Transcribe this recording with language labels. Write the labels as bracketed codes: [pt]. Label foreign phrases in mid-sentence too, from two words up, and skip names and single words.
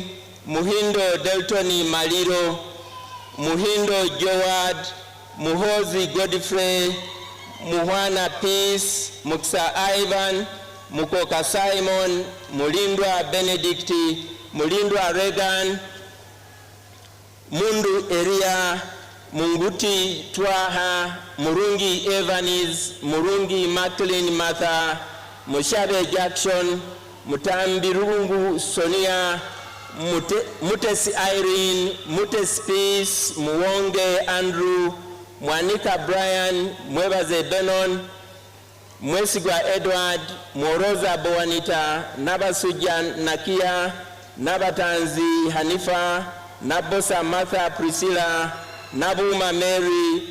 [en] Muhindo Deltoni Maliro, Muhindo Joad, Muhozi Godfrey, Muhwana Peace, Muksa Ivan, Mukoka Simon, Mulindwa Benedicti, Mulindwa Regan, Mundu Eria, Munguti Twaha, Murungi Evanis, Murungi Macklin Martha, Mushabe Jackson, Mutambirungu Sonia, Mutesi Irene, Mutesi Peace, Muwonge Andrew, Mwanika Brian, Mwebaze Benon, Mwesigwa Edward, Mworoza Bowanita, Nabasuja Nakia, Nabatanzi Hanifa, Nabosa Martha Priscilla, Nabuma Mary,